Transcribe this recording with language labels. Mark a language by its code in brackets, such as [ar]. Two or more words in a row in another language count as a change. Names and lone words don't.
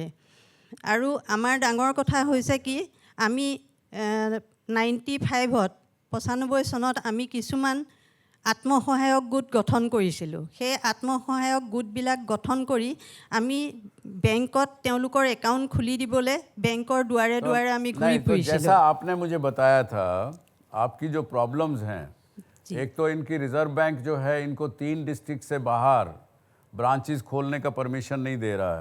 [as] আৰু আমাৰ ডাঙৰ কথা হৈছে কি, আমি 95 চনত আমি কিছুমান আত্মসহায়ক গোট গঠন কৰিছিলোঁ। সেই আত্মসহায়ক গোটবিলাক গঠন কৰি আমি বেংকত তেওঁলোকৰ একাউণ্ট খুলি দিবলৈ বেংকৰ দুৱাৰে দুৱাৰে আমি ঘূৰি [hi] नहीं, तो [as] ফুৰিছিলোঁ। [hi] जैसा आपने मुझे बताया था, आपकी जो प्रॉब्लम्स हैं, एक तो इनकी रिजर्व बैंक जो है इनको 3 डिस्ट्रिक्ट से बाहर ब्रांचेस खोलने का परमिशन नहीं दे रहा है।